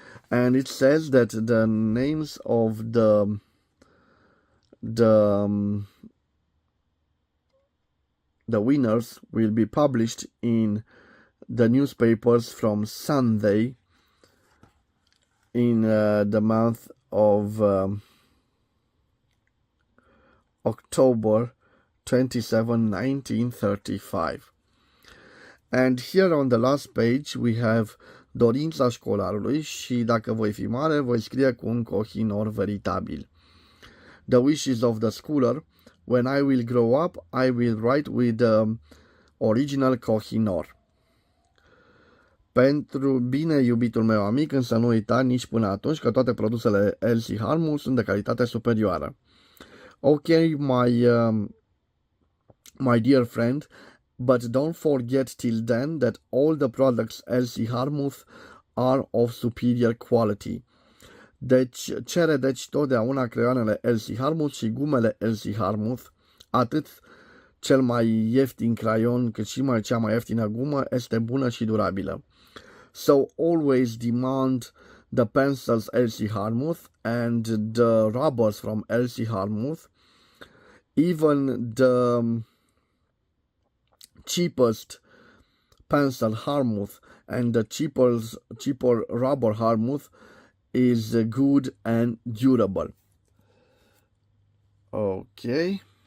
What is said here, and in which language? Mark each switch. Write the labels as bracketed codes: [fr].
[en] And it says that the names of the winners will be published in the newspapers from Sunday in the month of October 27, 1935. And here on the last page we have [ro] dorința școlarului și dacă voi fi mare voi scrie cu un koh-i-noor veritabil. [en] The wishes of the schooler: when I will grow up, I will write with the original koh-i-noor. [ro] Pentru bine, iubitul meu amic, însă nu uita nici până atunci că toate produsele LC Harmuth sunt de calitate superioară. [en] Okay, my dear friend, but don't forget till then that all the products LC Harmuth are of superior quality. [ro] Deci, cere totdeauna creioanele LC Harmuth și gumele LC Harmuth, atât cel mai ieftin crayon cât și cea mai ieftină gumă este bună și durabilă. [en] So always demand the pencils LC Harmuth and the rubbers from LC Harmuth. Even the cheapest pencil Harmuth and the cheaper rubber Harmuth is good and durable. Okay.